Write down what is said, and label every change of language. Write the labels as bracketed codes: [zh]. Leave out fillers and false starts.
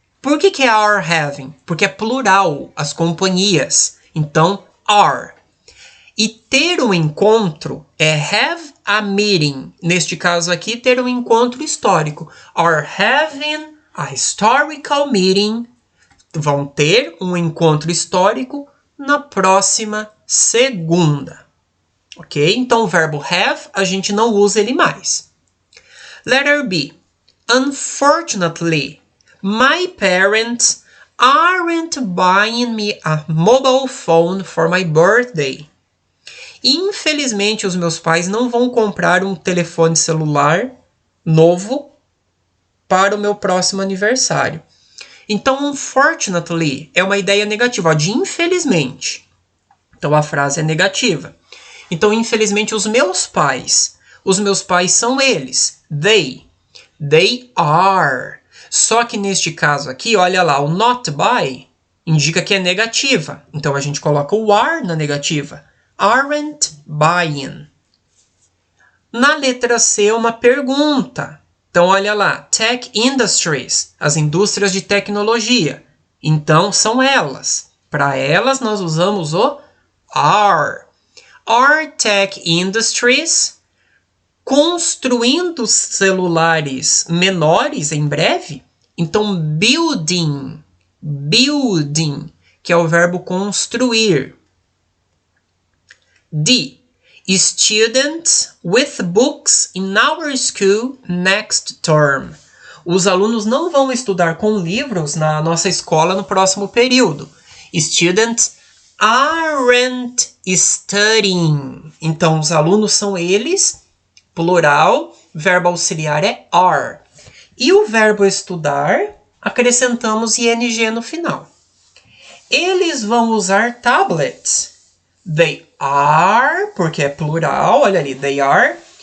[pt] Por que é [en] are having? [pt] Porque é plural, as companhias. Então, [en] are. [pt] E ter um encontro é [en] have a meeting. [pt] Neste caso aqui, ter um encontro histórico. [en] Are having a historical meeting. [pt] Vão ter um encontro histórico na próxima segunda. Ok? Então, o verbo have, a gente não usa ele mais. [en] Letter B. Unfortunately, my parents aren't buying me a mobile phone for my birthday. [pt] Infelizmente, os meus pais não vão comprar um telefone celular novo para o meu próximo aniversário. Então, unfortunately é uma ideia negativa, ó, de infelizmente. Então, a frase é negativa. Então, infelizmente, os meus pais são eles. [en] They are. [pt] Só que neste caso aqui, olha lá, o not by indica que é negativa. Então, a gente coloca o are na negativa. [en] Aren't buying. [pt] Na letra C, uma pergunta. Então, olha lá. [en] Tech industries. [pt] As indústrias de tecnologia. Então, são elas. Para elas, nós usamos o are. [en] Are tech industries [pt] construindo celulares menores em breve? Então, building, que é o verbo construir. D. [en] Students with books in our school next term. [pt] Os alunos não vão estudar com livros na nossa escola no próximo período. [en] Students aren't studying. [pt] Então, os alunos são eles, plural, verbo auxiliar é are. E o verbo estudar, acrescentamos ing no final. Eles vão usar tablets. [en] They are, [pt] porque é plural, olha ali, [en] they are.